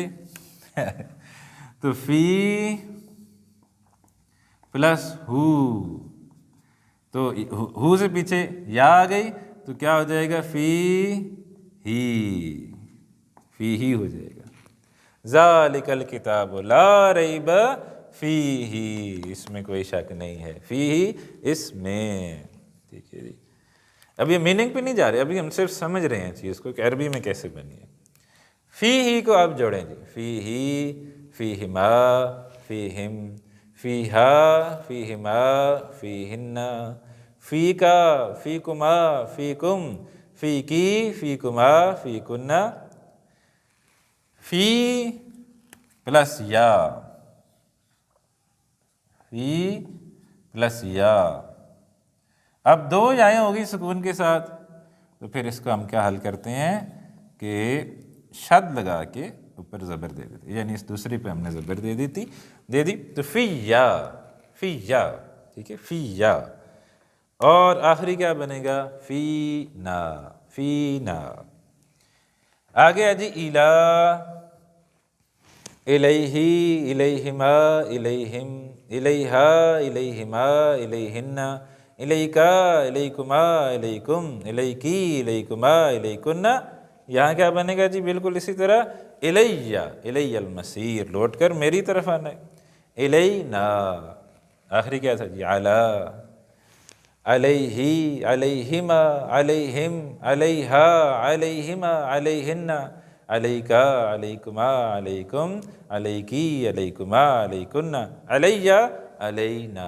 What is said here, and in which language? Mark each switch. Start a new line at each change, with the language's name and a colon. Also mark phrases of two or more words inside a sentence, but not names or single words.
Urdu: تو فی پلس ہو، تو ہو سے پیچھے یا آ گئی تو کیا ہو جائے گا، فی ہی ہو جائے گا،
Arabic: ذالک الکتاب لا ریب فیہ،
Urdu: اس میں کوئی شک نہیں ہے، فیہ اس میں، ٹھیک ہے جی۔ اب یہ میننگ پہ نہیں جا رہے، ابھی ہم صرف سمجھ رہے ہیں چیز کو کہ عربی میں کیسے بنی ہے۔
Arabic: فیہ کو آپ جوڑیں جی، فیہ، فیہما، فیہم، فیہا، فیہما، فیہن، فیکا، فیکما، فیکم، فیکی، فیکما، فیکن،
Urdu: فی پلس یا، فی پلس یا، اب 2 یائیں ہوگی سکون کے ساتھ، تو پھر اس کو ہم کیا حل کرتے ہیں کہ شد لگا کے اوپر زبر دے دیتے، یعنی اس دوسری پہ ہم نے زبر دے دی، تو فی یا، ٹھیک ہے، فی یا، اور آخری کیا بنے گا، فی نا، آگے ہے جی الا،
Arabic: الیہ، الیہما، الیہم، الیہا، الیہما، الیہن، الیکا، الیکما، الیکم، الیکی، الیکما، الیکن،
Urdu: یہاں کیا بنے گا جی، بالکل اسی طرح، الیہ،
Arabic: الیہ المصیر،
Urdu: لوٹ کر میری طرف آنا ہے، الینا، آخری کیا تھا جی، علی،
Arabic: علیہ، علیہما، علیہم، علیہا، علیہما، علیہن، علیکا، علیکما، علیکم، علیکی، علیکما، علیکن، علیہ، علینا۔